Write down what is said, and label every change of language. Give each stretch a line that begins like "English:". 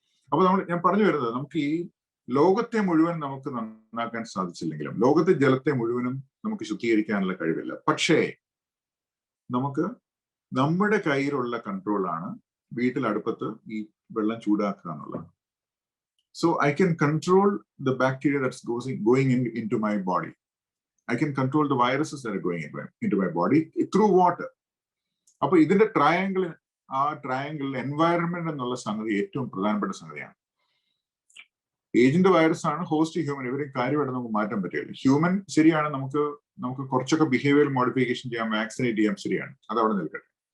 Malayalam: അപ്പൊ ഞാൻ പറഞ്ഞു വരുന്നത്, നമുക്ക് ഈ ലോകത്തെ മുഴുവൻ നമുക്ക് നന്നാക്കാൻ സാധിച്ചില്ലെങ്കിലും, ലോകത്തെ ജലത്തെ മുഴുവനും നമുക്ക് ശുദ്ധീകരിക്കാനുള്ള കഴിവില്ല. പക്ഷേ നമുക്ക് നമ്മുടെ കയ്യിലുള്ള കൺട്രോളാണ് വീട്ടിൽ അടുപ്പത്ത് ഈ വെള്ളം ചൂടാക്കുക എന്നുള്ളത്.
English: So I can control the bacteria that's going into my body. I can control the viruses that are going into my body through water.
Malayalam: അപ്പൊ ഇതിന്റെ ട്രയാങ്കിൾ എൻവയറമെന്റ് എന്നുള്ള സംഗതി ഏറ്റവും പ്രധാനപ്പെട്ട സംഗതിയാണ്. ഏജന്റ് വൈറസ് ആണ്, ഹോസ്റ്റ് ഹ്യൂമൻ. ഇവരെ കാര്യമായിട്ട് നമുക്ക് മാറ്റാൻ പറ്റില്ല. ഹ്യൂമൻ ശരിയാണ്, നമുക്ക് കുറച്ചൊക്കെ ബിഹേവിയർ മോഡിഫിക്കേഷൻ ചെയ്യാം, വാക്സിനേറ്റ് ചെയ്യാം, ശരിയാണ്, അതവിടെ നിൽക്കട്ടെ.